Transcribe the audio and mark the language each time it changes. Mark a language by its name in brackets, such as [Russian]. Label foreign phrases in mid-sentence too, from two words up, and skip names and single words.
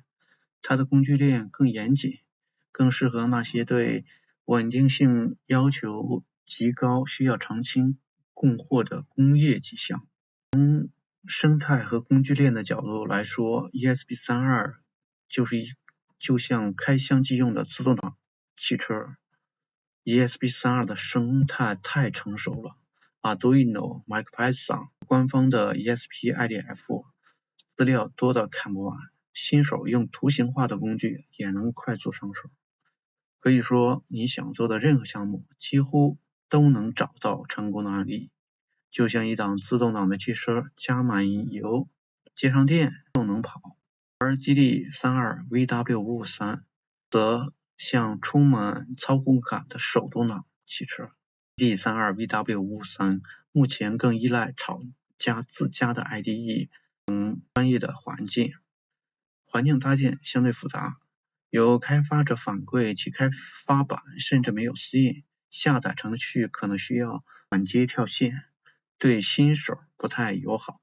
[Chinese] 它的工具鏈更嚴謹，更適合那些對穩定性要求極高、需要長期供貨的工業機項。從生態和工具鏈的角度來說， ESP32 就像開箱即用的自動擋汽車。ESP32 的生態太成熟了， Arduino、MicroPython 官方的 ESP-IDF 資料多得看不完，新手用圖形化的工具也能快速上手。可以說你想做的任何項目幾乎都能找到成功的案例，就像一檔自動擋的汽車，加滿油接上電就能跑。而 GD32VW553 則像充滿操控感的手動擋汽車。GD32VW553 目前更依賴廠家自家的 IDE 等專業的環境搭建相對複雜，有開發者反饋其開發版甚至沒有私印，下載程序可能需要轉接跳線，對新手不太友好。